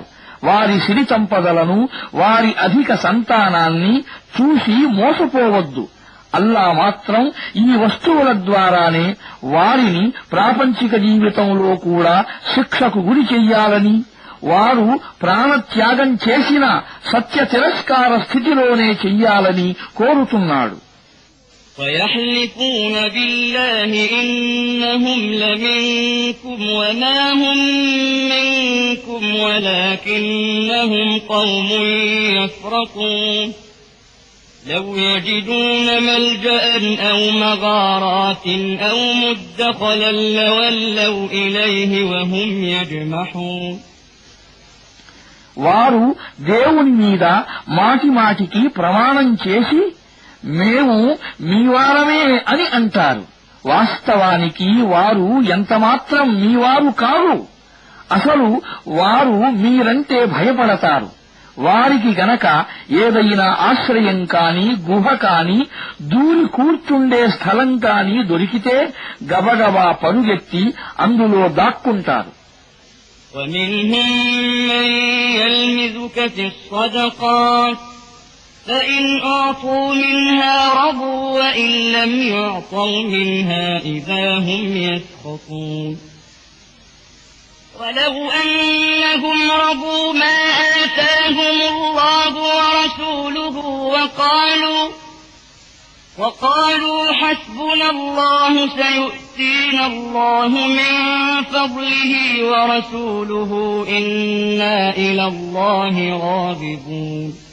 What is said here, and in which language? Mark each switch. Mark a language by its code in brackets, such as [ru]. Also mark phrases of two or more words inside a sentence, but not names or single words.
[te] వారి సిరి సంపదలను, వారి అధిక సంతానాన్ని చూసి మోసపోవద్దు. అల్లా మాత్రం ఈ వస్తువుల ద్వారానే వారిని ప్రాపంచిక జీవితంలో కూడా శిక్షకు గురి చెయ్యాలని, వారు ప్రాణత్యాగం చేసిన సత్య తిరస్కార స్థితిలోనే చెయ్యాలని కోరుతున్నాడు. [ar] ويحلفون بالله إنهم لمنكم وما هم منكم ولكنهم قوم يفرقون لو يجدون ملجأ أو مغارات أو مدخلا لولوا إليه وهم يجمحون [te] వారు దేవుని మీద మాటిమాటికి ప్రమాణం చేసి మేము మీవారమే అని అంటారు. వాస్తవానికి వారు ఎంతమాత్రం మీవారు కారు. అసలు వారు మీరంటే భయపడతారు. వారికి గనక ఏదైనా ఆశ్రయం కాని, గుహ కాని, దూరి కూర్చుండే స్థలం కాని దొరికితే గబగబా పరుగెత్తి అందులో దాక్కుంటారు. [ar] ومنهم من يلمزك في الصدقات فإن أعطوا منها رضوا وإن لم يعطوا منها إذا هم يسخطون ولو أنهم رضوا ما آتاهم الله ورسوله وقالوا حسبنا الله سيؤتينا الله من فضله ورسوله إنا إلى الله راغبون